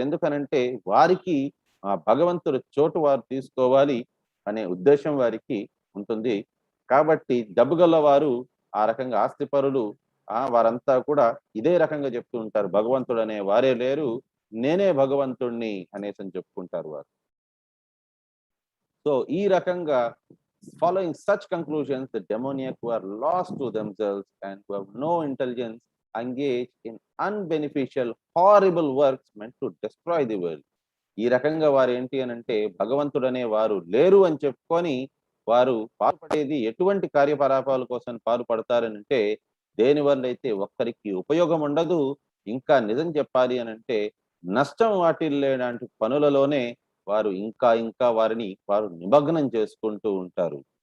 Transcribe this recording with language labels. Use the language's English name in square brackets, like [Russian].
[Telugu] ఎందుకనంటే వారికి ఆ భగవంతుడి చోటు వారు తీసుకోవాలి అనే ఉద్దేశం వారికి ఉంటుంది. కాబట్టి డబ్బు గల వారు, ఆ రకంగా ఆస్తిపరులు వారంతా కూడా ఇదే రకంగా చెప్తూ ఉంటారు, భగవంతుడు అనే వారే లేరు, నేనే భగవంతుణ్ణి అనేసి అని చెప్పుకుంటారు వారు. సో ఈ రకంగా [English] following such conclusions, the demoniac who are lost to themselves and who have no intelligence engage in unbeneficial, horrible works meant to destroy the world. [Telugu] ఈ రకంగా వారు ఏంటి అని అంటే భగవంతుడనే వారు లేరు అని చెప్పుకొని వారు పాల్పడేది ఎటువంటి కార్యకలాపాల కోసం పాల్పడతారని అంటే దేనివల్ల అయితే ఒక్కరికి ఉపయోగం ఉండదు, ఇంకా నిజం చెప్పాలి అని అంటే నష్టం వాటిల్లేలాంటి పనులలోనే వారు ఇంకా ఇంకా వారు నిమగ్నం చేసుకుంటూ ఉంటారు.